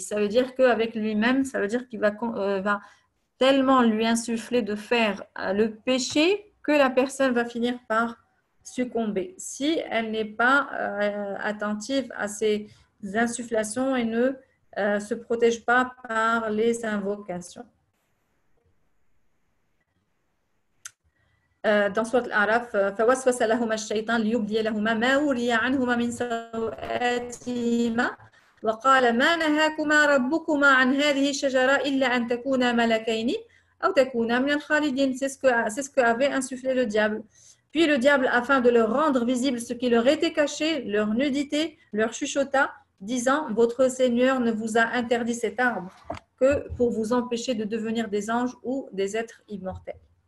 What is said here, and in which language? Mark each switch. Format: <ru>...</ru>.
<fr>Ça veut dire qu'avec lui-même, ça veut dire qu'il va tellement lui insuffler de faire le péché que la personne va finir par succomber si elle n'est pas attentive à ces insufflations et ne se protège pas par les invocations.</fr> <ar>Dans Surat Al-A'raf, فَوَسْوَسَ لَهُمَا الشَّيْطَانُ لِيُبْدِيَ لَهُمَا مَا وُرِيَ عَنْهُمَا مِنْ سَوْآتِهِمَا وَقَالَ مَا نَهَاكُمَا رَبُّكُمَا عَنْ هَذِهِ الشَّجَرَةِ إِلَّا أَنْ تَكُونَا مَلَكَيْنِ أَوْ تَكُونَا مِنَ الْخَالِدِينَ.</ar> <fr>C'est ce qu'avait insufflé le diable. Puis le diable, afin de leur rendre visible ce qui leur était caché, leur nudité, leur chuchota, disant, votre Seigneur ne vous a interdit cet arbre que pour vous empêcher de devenir des anges ou des êtres immortels.</fr>